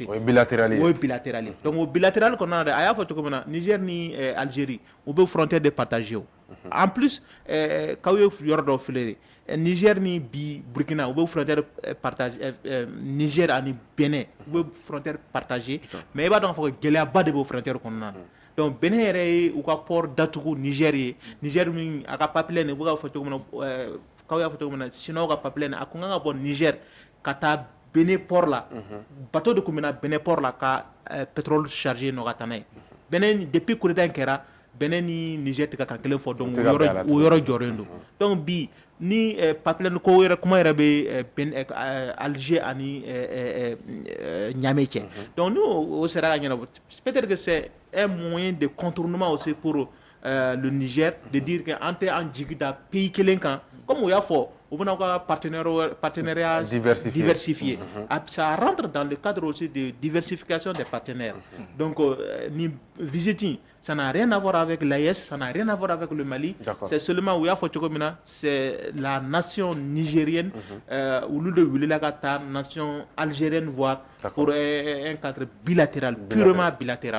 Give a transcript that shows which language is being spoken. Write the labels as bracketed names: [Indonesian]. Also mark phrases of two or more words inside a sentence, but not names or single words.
[Bambara] o ye bilatéral ye donc o bilatéral kɔnɔna na a y'a fɔ cogo min na Niger ni Algérie u bɛ frontière de partager [French] en plus [Bambara] k'aw ye yɔrɔ dɔw filɛ Niger ni bi Burkina u bɛ frontière partager Niger ani Benin u bɛ frontière partager mais i b'a dɔn k'a fɔ gɛlɛyaba de b'o frontière kɔnɔna na donc Benin yɛrɛ ye u ka port datugu Niger ye Niger min a ka pipeline u bɛ k'a fɔ cogo min na k'aw y'a fɔ cogo min na Chinois ka pipeline a kun kan ka bɔ Niger ka taa Benin port la bateau de kun bɛ na Benin port la ka pétrole chargé nɔ ka taa n'a ye Benin depuis coup d'État in kɛra Benin ni Niger tɛ ka kan kelen fɔ donc o yɔrɔ jɔlen don donc bi ni pipeline ko yɛrɛ kuma yɛrɛ bɛ Alger ani Niamey cɛ donc ni o sera ka ɲɛnabɔ [French] peut-être que c'est un moyen de contournement aussi pour le Niger de dire que [Bambara] an tɛ an jigi da pays kelen kan [French] comme [Bambara] o y'a fɔ u bɛna ka partenariat diversifié [French] ça rentre dans le cadre aussi de diversification des partenaires donc ni visite ça n'a rien à voir avec l'AES, ça n'a rien à voir avec le Mali. C'est seulement où il y a c'est la nation nigérienne ou la nation algérienne voire pour un cadre bilatéral, purement bilatéral.